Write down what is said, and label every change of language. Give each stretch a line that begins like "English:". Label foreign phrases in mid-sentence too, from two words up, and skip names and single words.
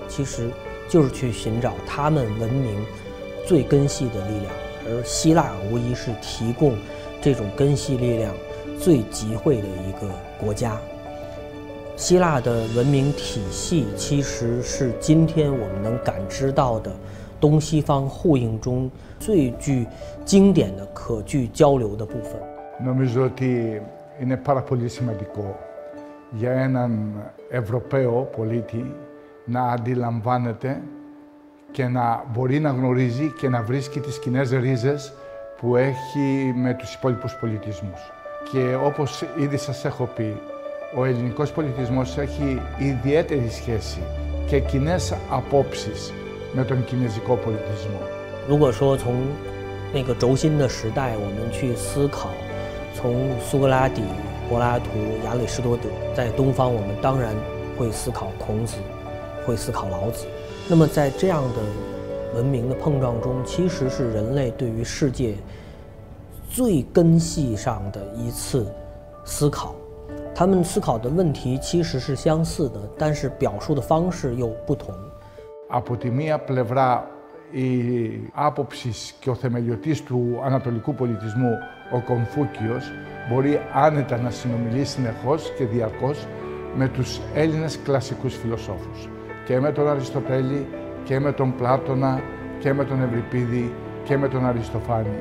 Chinese: 其实就是去寻找他们文明最根系的力量，而希腊无疑是提供这种根系力量最集会的一个国家。希腊的文明体系其实是今天我们能感知到的东西方互应中最具经典的可具交流的部分。
Greek: Νομίζω ότι είναι πάρα πολύ σημαντικό για έναν Ευρωπαίο πολίτη να αντιλαμβάνεται και να μπορεί να γνωρίζει και να βρίσκει τις κοινές ρίζες που έχει με τους υπόλοιπους πολιτισμούς. Και όπως ήδη σας έχω πει, ο ελληνικός πολιτισμός έχει ιδιαίτερη σχέση και κοινές απόψεις με τον κινέζικο πολιτισμό.
Chinese: 如果说从那个轴心的时代，我们去思考，从苏格拉底、柏拉图、亚里士多德，在东方我们当然会思考孔子，会思考老子。那么在这样的文明的碰撞中，其实是人类对于世界最根系上的一次思考。他们思考的问题其实是相似的，但是表述的方式又不同。
Greek: Από τη μία πλευρά η άποψη και ο θεμελιωτής του ανατολικού πολιτισμού, ο Κομφούκιος, μπορεί άνετα να συνομιλεί συνεχώς και διαρκώς με τους Έλληνες κλασικούς φιλοσόφους. Και με τον Αριστοτέλη, και με τον Πλάτωνα, και με τον Ευρυπίδη, και με τον Αριστοφάνη.